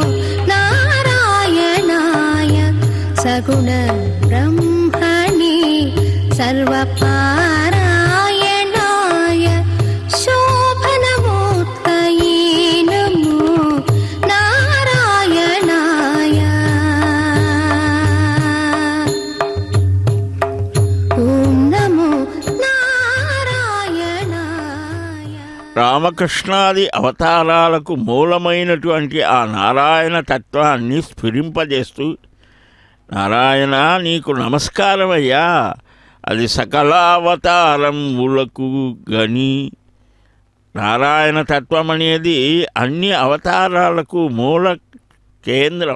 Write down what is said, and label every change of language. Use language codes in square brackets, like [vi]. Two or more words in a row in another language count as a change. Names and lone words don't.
[sa] नारायणाय सगुण ब्रह्मणे सर्वपारायणाय शोभनमूर्तये नमो नारायणाय ॐ नमो नारायणाय [te] రామకృష్ణాది అవతారాలకు మూలమైనటువంటి ఆ నారాయణ తత్వాన్ని స్ఫురింపజేస్తూ, నారాయణ నీకు నమస్కారమయ్యా, అది సకలావతారములకు గని. నారాయణ తత్వం అనేది అన్ని అవతారాలకు మూల కేంద్రం.